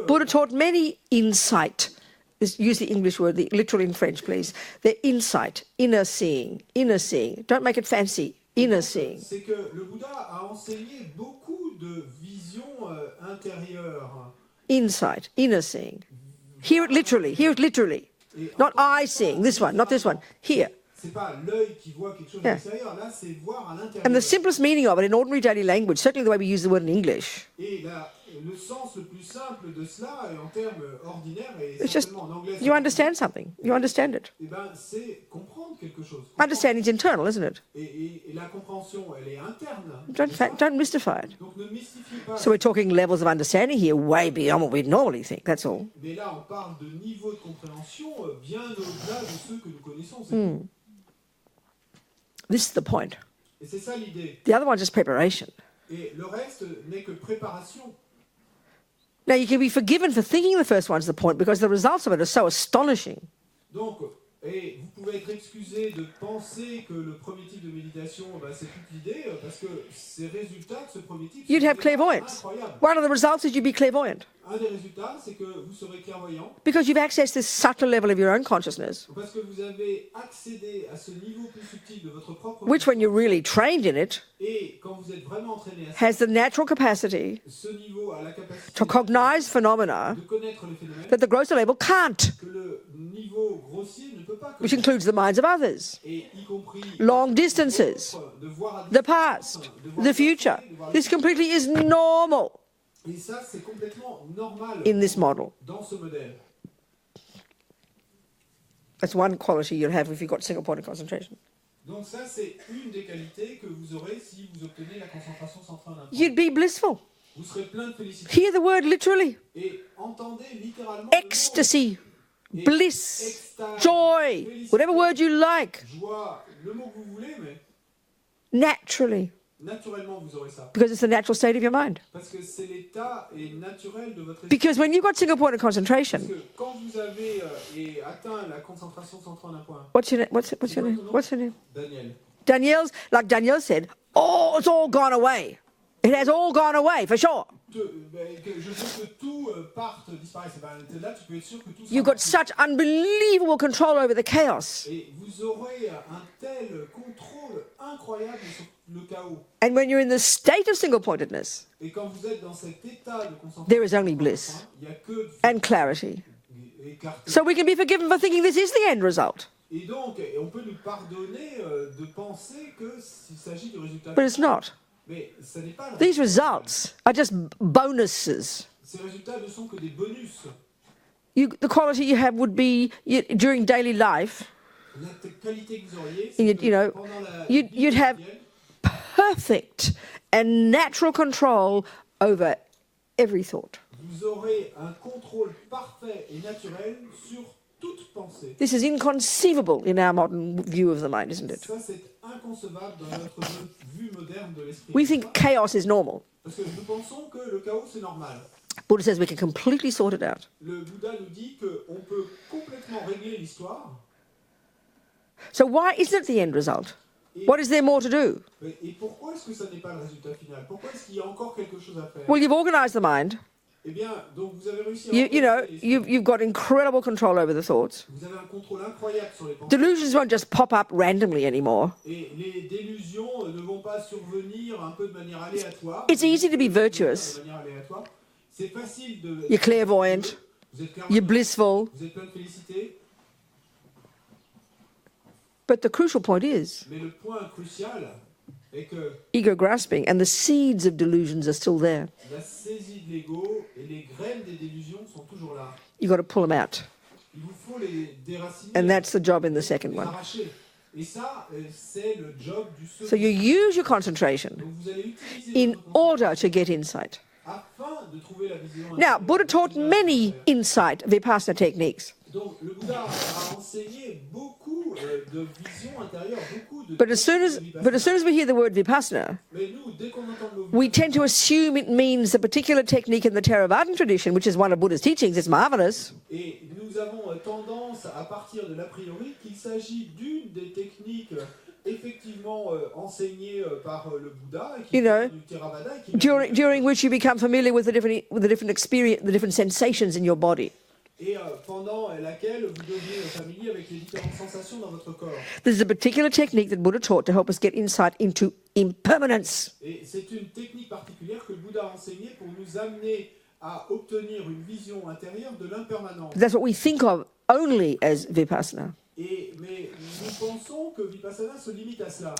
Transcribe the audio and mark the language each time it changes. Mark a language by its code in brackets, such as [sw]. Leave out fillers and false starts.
[en] Buddha taught many insight. Use the English word, the literal in French, please. The insight, inner seeing, inner seeing. Don't make it fancy, inner seeing. [fr] c'est que le Bouddha a enseigné beaucoup de vision intérieure. [en] Insight, inner seeing. Hear it literally. Not eye seeing, this one, not this one. Here. [fr] C'est pas l'œil qui voit quelque chose à l'extérieur, là c'est voir à l'intérieur. [en] And the simplest meaning of it in ordinary daily language, certainly the way we use the word in English, [fr] Et le sens le plus simple de cela, en termes ordinaires, et [en] it's just [fr] certainement en anglais, [en] you understand something, you understand it. [fr] eh ben, c'est comprendre quelque chose. [en] Understanding is internal, isn't it? [fr] Et la compréhension, elle est interne. [en] Don't mystify it. [fr] Donc ne mystifiez pas. [en] So we're talking levels of understanding here, way beyond what we normally think, that's all. [fr] Mais là, on parle de niveau de compréhension bien au-delà de ceux que nous connaissons. C'est [en] This is the point. [fr] Et c'est ça l'idée. [en] The other one's just preparation. [fr] Et le reste n'est que préparation. [en] Now, you can be forgiven for thinking the first one's the point because the results of it are so astonishing. [fr] Donc, et vous pouvez être excusé de penser que le premier type de méditation, c'est toute l'idée, parce que ces résultats de ce premier type [en] You'd [fr] sont [en] have clairvoyance. [fr] incroyables. [en] One of the results is you'd be clairvoyant [fr] Un des résultats, c'est que vous serez clairvoyant, [en] because you've accessed this subtle level of your own consciousness, [fr] parce que vous avez accédé à ce niveau plus subtil de votre propre [en] which, when you're really trained in it, [fr] et quand vous êtes vraiment entraîné à ça, [en] has the natural capacity [fr] ce niveau a la capacité [en] to cognize phenomena [fr] de connaître les phénomènes [en] that the grosser level can't, [fr] que le niveau grossier ne peut pas [en] which [fr] connaître, [en] includes the minds of others, [fr] et y compris [en] long distances, [fr] de voir à [en] the [fr] distance, [en] past, [fr] de voir [en] the [fr] le passé, [en] future. [fr] de voir le [en] This completely is normal [fr] Et ça, c'est complètement normal [en] in this model. [fr] dans ce modèle. [en] That's one quality you'll have if you've got single point of concentration. [fr] Donc ça, c'est une des qualités que vous aurez si vous obtenez la concentration centrale d'un point. [en] You'd be blissful. [fr] Vous serez plein de félicité. [en] Hear the word literally. [fr] Et entendez littéralement [en] Ecstasy, bliss, joy, whatever word you like, [fr] le mot joie, le mot que vous voulez, mais [en] naturally, [fr] naturellement, vous aurez ça. [en] because it's the natural state of your mind. [fr] Parce que c'est l'état naturel de votre esprit. [en] Because when you've got single point of [fr] Parce [en] concentration, [fr] que quand vous avez atteint la concentration centrale d'un point, [en] what's your name? What's your name? What's your name? Daniel, Like Danielle said, oh, it's all gone away. It has all gone away, for sure. [fr] je veux que tout parte, disparaisse. Là, tu peux être sûr que tout [en] You've got such unbelievable control over the chaos. [fr] Et vous aurez un tel contrôle incroyable sur le chaos. [en] And when you're in the state of single-pointedness, [fr] Et quand vous êtes dans cet état de concentration, [en] there is only bliss [fr] il n'y a que [en] and clarity. [fr] et clarté. [en] So we can be forgiven for thinking this is the end result. [fr] Et donc, on peut nous pardonner de penser qu'il s'agit du résultat. [en] But it's not. [fr] Mais ce n'est pas le [en] These [fr] résultat. [en] results are just bonuses. [fr] Ces résultats ne sont que des bonus. [en] The quality you have would be during daily life, [fr] La qualité que vous auriez, [en] You- [fr] c'est que [en] you know, [fr] pendant la [en] you'd- [fr] vie [en] you'd have- [fr] quotidienne, [en] perfect and natural control over every thought. [fr] vous aurez un contrôle parfait et naturel sur toute pensée. [en] This is inconceivable in our modern view of the mind, isn't it? [fr] Ça, c'est inconcevable dans notre vue moderne de l'esprit. [en] We think chaos is normal. [fr] Parce que nous pensons que le chaos, c'est normal. [en] Buddha says we can completely sort it out. [fr] Le Bouddha nous dit qu'on peut complètement régler l'histoire. [en] So why isn't it the end result? What is there more to do? [fr] Et pourquoi est-ce que ça n'est pas le résultat final? Pourquoi est-ce qu'il y a encore quelque chose à faire? [en] Well, you've organized the mind. [fr] Eh bien, donc vous avez réussi à [en] You know, [fr] organiser l'esprit. [en] you've got incredible control over the thoughts. [fr] Vous avez un contrôle incroyable sur les pensées. [en] Delusions won't just pop up randomly anymore. [fr] Et les délusions ne vont pas survenir un peu de manière aléatoire. [en] It's easy to be virtuous. [fr] De manière aléatoire. C'est facile de... [en] You're clairvoyant. [fr] Vous êtes [en] You're [fr] clairvoyant. [en] blissful. [fr] Vous êtes plein de félicité. [en] But the crucial point is [fr] Mais le point crucial est que [en] ego grasping and the seeds of delusions are still there. [fr] la saisie de l'ego et les graines des délusions sont toujours là. [en] You've got to pull them out. [fr] Il vous faut les déraciner, [en] And that's the job in the [fr] les [en] second one. [fr] arracher. Et ça, c'est le job du second. [en] So you use your concentration [fr] Donc vous allez utiliser [en] in [fr] votre [en] order to get insight. [fr] afin de trouver la vision. [en] Now, Buddha taught many insight vipassana techniques. [fr] Donc le Bouddha a enseigné beaucoup de vision intérieure, beaucoup de. [en] But as soon as we hear the word vipassana, [fr] Mais nous, dès qu'on entend le mot [en] we tend to assume it means the particular technique in the Theravadan tradition, which is one of Buddha's teachings. It's marvelous. [fr] et nous avons tendance à partir de l'a priori qu'il s'agit d'une des techniques effectivement enseignées par le Bouddha et qui [en] You know, [fr] vient du Theravada et qui [en] during which you become familiar with the different experience, the different sensations in your body. [fr] et pendant laquelle vous devenez familier avec les différentes sensations dans votre corps. [en] This is a particular technique that Buddha taught to help us get insight into impermanence. [fr] Et c'est une technique particulière que le Bouddha a enseignée pour nous amener à obtenir une vision intérieure de l'impermanence. [en] That's what we think of only as vipassana. [fr] Mais nous pensons que Vipassana se limite à cela.